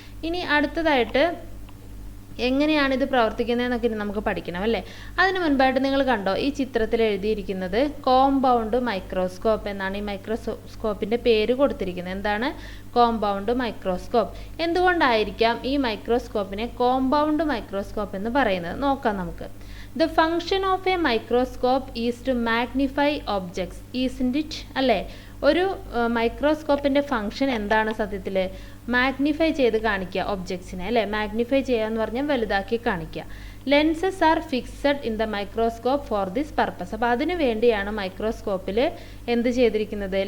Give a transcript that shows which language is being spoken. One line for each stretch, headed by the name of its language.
Malayalam: ഇനി അടുത്തതായിട്ട് എങ്ങനെയാണ് ഇത് പ്രവർത്തിക്കുന്നതെന്നൊക്കെ നമുക്ക് പഠിക്കണം, അല്ലേ? അതിന് മുൻപായിട്ട് നിങ്ങൾ കണ്ടോ ഈ ചിത്രത്തിൽ എഴുതിയിരിക്കുന്നത് കോമ്പൗണ്ട് മൈക്രോസ്കോപ്പ് എന്നാണ് ഈ മൈക്രോസ്കോപ്പിൻ്റെ പേര് കൊടുത്തിരിക്കുന്നത്. എന്താണ്? Compound microscope. എന്തുകൊണ്ടായിരിക്കാം ഈ മൈക്രോസ്കോപ്പിനെ കോമ്പൗണ്ട് മൈക്രോസ്കോപ്പ് എന്ന് പറയുന്നത്? നോക്കാം നമുക്ക്.
English: The function of a microscope is to magnify objects, isn't it?
Malayalam: അല്ലേ? ഒരു മൈക്രോസ്കോപ്പിൻ്റെ ഫംഗ്ഷൻ എന്താണ് സത്യത്തിൽ? മാഗ്നിഫൈ ചെയ്ത് കാണിക്കുക ഒബ്ജക്ട്സിനെ, അല്ലേ? മാഗ്നിഫൈ ചെയ്യുക എന്ന് പറഞ്ഞാൽ വലുതാക്കി കാണിക്കുക.
English: Lenses are fixed in the microscope for this purpose.
Malayalam: അപ്പോൾ അതിനു വേണ്ടിയാണ് മൈക്രോസ്കോപ്പിൽ എന്ത് ചെയ്തിരിക്കുന്നത്?